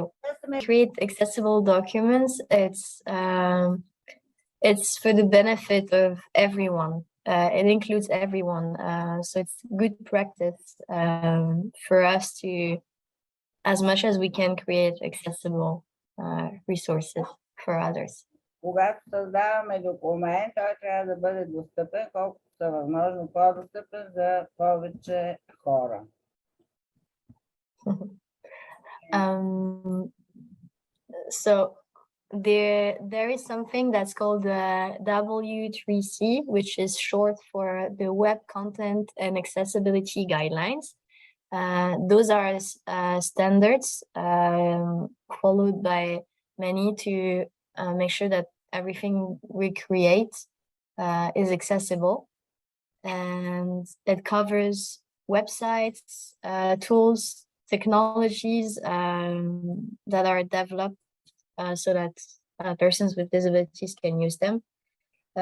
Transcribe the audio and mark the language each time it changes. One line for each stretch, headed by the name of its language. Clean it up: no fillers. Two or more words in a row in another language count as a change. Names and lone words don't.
English: Create accessible documents. It's for the benefit of everyone. It includes everyone. So it's good practice for us to, as much as we can, create accessible resources for others.
Bulgarian: Когато създаваме документ, той трябва да бъде достъпен, колкото е възможно по-достъпен за повече хора.
English: So there is something that's called the W3C, which is short for the Web Content and Accessibility Guidelines. Those are standards followed by many to make sure that everything we create is accessible, and it covers websites, tools, technologies that are developed so that persons with disabilities can use them.